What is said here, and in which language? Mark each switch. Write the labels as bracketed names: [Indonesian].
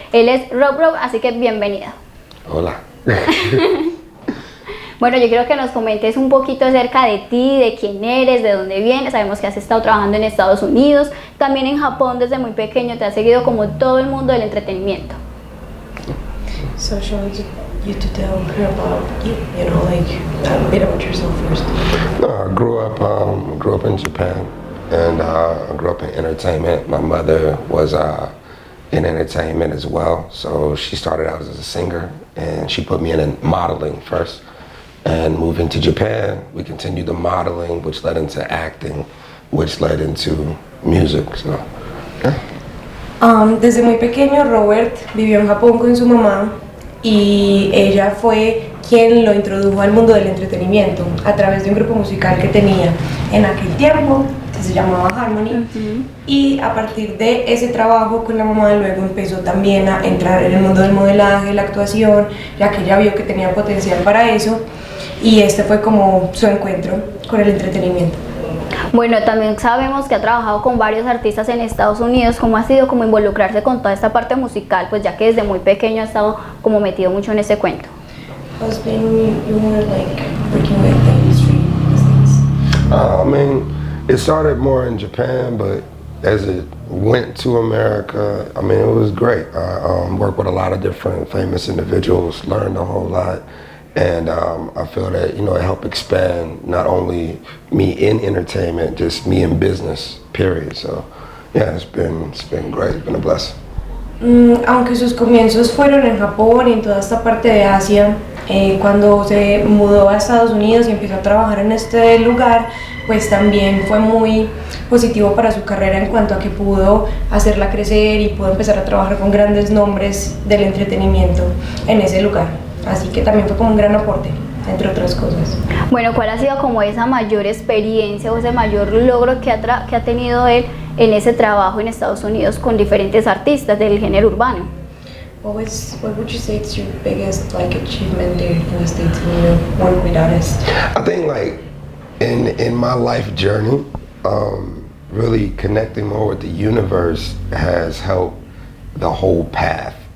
[Spanish] Él es Rob, así que bienvenido. Hola. Bueno, yo quiero que nos comentes un poquito acerca de ti, de quién eres, de dónde vienes. Sabemos que has estado trabajando en Estados Unidos, también en Japón desde muy pequeño, te has seguido como todo el mundo del entretenimiento. [English] So shall you to tell her about you know, like a bit about yourself first. No, I grew up in Japan, and I grew up in entertainment. My mother was in entertainment as well, so she started out as a singer, and she put me in modeling first. And moving to Japan, we continued the modeling, which led into acting, which led into music. So, yeah. [Spanish] Desde muy pequeño Robert vivió en Japón con su mamá y ella fue quien lo introdujo al mundo del entretenimiento a través de un grupo musical que tenía en aquel tiempo que se llamaba Harmony. Y a partir de ese trabajo con la mamá luego empezó también a entrar en el mundo del modelaje, la actuación, ya que ella vio que tenía potencial para eso, y este fue como su encuentro con el entretenimiento. Bueno, también sabemos que ha trabajado con varios artistas en Estados Unidos. ¿Cómo ha sido como involucrarse con toda esta parte musical? Pues ya que desde muy pequeño ha estado como metido mucho en ese cuento. [English] You were like working with the industry, these things. I mean, it started more in Japan, but as it went to America, I mean, it was great. I worked with a lot of different famous individuals, learned a whole lot. And I feel that, you know, it helped expand not only me in entertainment, just me in business, period. So, yeah, it's been great. It's been a blessing. [Spanish] Aunque sus comienzos fueron en Japón y en toda esta parte de Asia, cuando se mudó a Estados Unidos y empezó a trabajar en este lugar, pues también fue muy positivo para su carrera en cuanto a que pudo hacerla crecer y pudo empezar a trabajar con grandes nombres del entretenimiento en ese lugar. Así que también fue como un gran aporte, entre otras cosas. Bueno, ¿cuál ha sido como esa mayor experiencia o ese mayor logro que ha tenido él en ese trabajo en Estados Unidos con diferentes artistas del género urbano? [English] What would you say is your biggest like achievement there in the States when you work with artists? I think like in my life journey, really connecting more with the universe has helped the whole path.